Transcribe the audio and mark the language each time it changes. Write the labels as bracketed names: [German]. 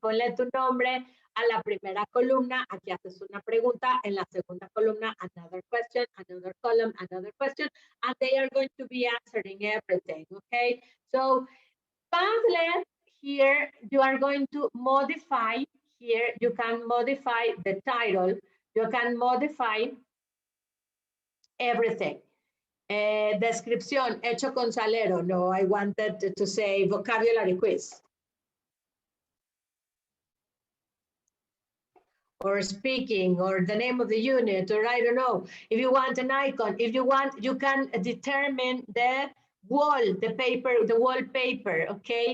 [Spanish] Ponle tu nombre a la primera columna, aquí haces una pregunta, en la segunda columna, [English] another question, another column, another question, and they are going to be answering everything, okay? So Padlet, here, you are going to modify, here, you can modify the title, you can modify everything. [Spanish] Descripción, hecho con salero. [English] No, I wanted to say vocabulary quiz. Or speaking, or the name of the unit, or I don't know. If you want an icon, if you want, you can determine the wall, the paper, the wallpaper, okay?